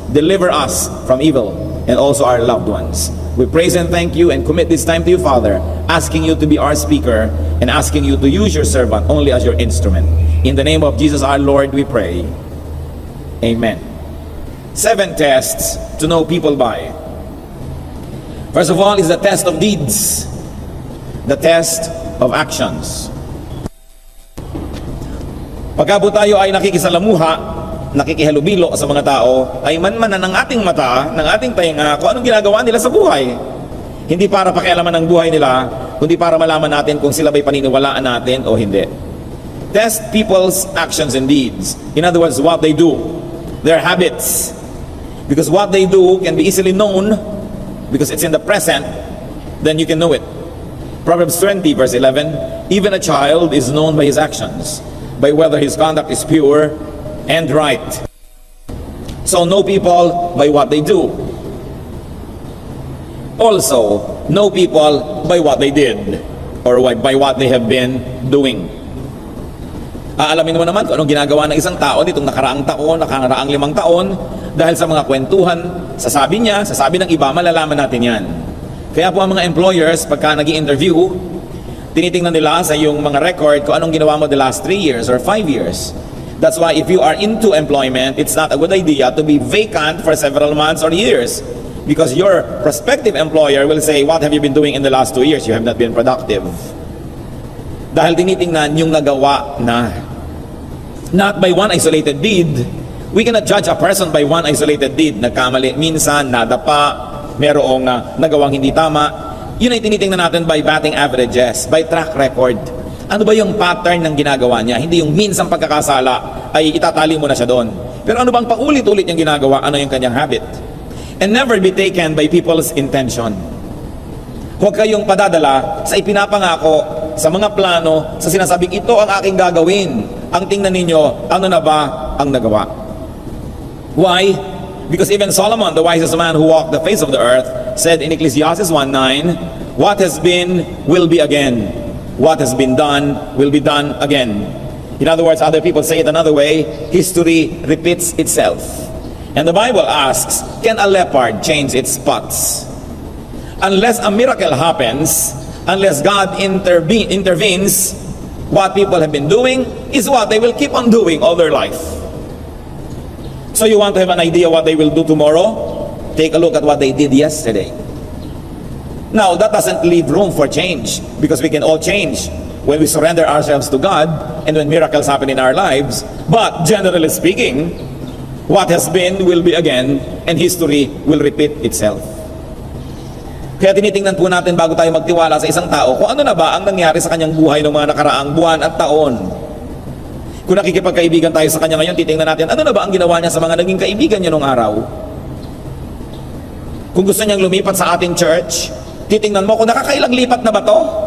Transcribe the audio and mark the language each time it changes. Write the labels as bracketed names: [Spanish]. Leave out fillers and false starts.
[English] Deliver us from evil and also our loved ones. We praise and thank you and commit this time to you, Father, asking you to be our speaker and asking you to use your servant only as your instrument. In the name of Jesus our Lord we pray. Amen. 7 tests to know people by. First of all is the test of deeds. The test of actions. [Filipino] Pagka po tayo ay nakikisalamuha, nakikihalubilo sa mga tao, ay manmanan ng ating mata, ng ating tainga, kung anong ginagawa nila sa buhay. Hindi para pakialaman ng buhay nila, kundi para malaman natin kung sila ba'y paniniwalaan natin o hindi. [English] Test people's actions and deeds. In other words, what they do, their habits. Because what they do can be easily known because it's in the present, then you can know it. Proverbs 20 verse 11, even a child is known by his actions, by whether his conduct is pure and right. So know people by what they do. Also, know people by what they did or by what they have been doing. [Filipino] Aalamin mo naman kung anong ginagawa ng isang tao nitong nakaraang taon, nakaraang 5 taon, dahil sa mga kwentuhan, sasabi niya, sasabi ng iba, malalaman natin yan. Kaya po ang mga employers, pagka nag-i-interview, tinitingnan nila sa yung mga record kung anong ginawa mo [English] the last 3 years or 5 years. That's why if you are into employment, it's not a good idea to be vacant for several months or years. Because your prospective employer will say, what have you been doing in the last 2 years? You have not been productive. [Filipino] Dahil tinitingnan yung nagawa na. [English] Not by one isolated deed. We cannot judge a person by one isolated deed. [Filipino] Nagkamali minsan, nadapa, merong nagawang hindi tama. Yun ay tinitingnan natin [English] by batting averages, by track record. [Filipino] Ano ba yung pattern ng ginagawa niya? Hindi yung minsang pagkakasala ay itatali mo na siya doon. Pero ano bang paulit-ulit niyang ginagawa? Ano yung kanyang habit? [English] And never be taken by people's intention. [Filipino] Huwag kayong padadala sa ipinapangako, sa mga plano, sa sinasabing ito ang aking gagawin. Ang tingnan ninyo, ano na ba ang nagawa? [English] Why? Because even Solomon, the wisest man who walked the face of the earth, said in Ecclesiastes 1:9, what has been will be again. What has been done will be done again. In other words, other people say it another way, history repeats itself. And the Bible asks, can a leopard change its spots? Unless a miracle happens, unless God intervenes, what people have been doing is what they will keep on doing all their life. So you want to have an idea what they will do tomorrow? Take a look at what they did yesterday. Now, that doesn't leave room for change, because we can all change when we surrender ourselves to God and when miracles happen in our lives. But generally speaking, what has been will be again, and history will repeat itself. [Filipino] Kaya tinitingnan po natin bago tayo magtiwala sa isang tao kung ano na ba ang nangyari sa kanyang buhay ng mga nakaraang buwan at taon. Kung nakikipagkaibigan tayo sa kanya ngayon, titingnan natin ano na ba ang ginawa niya sa mga naging kaibigan niya nung araw. Kung gusto niyang lumipat sa ating church, titingnan mo kung nakakailang lipat na ba to?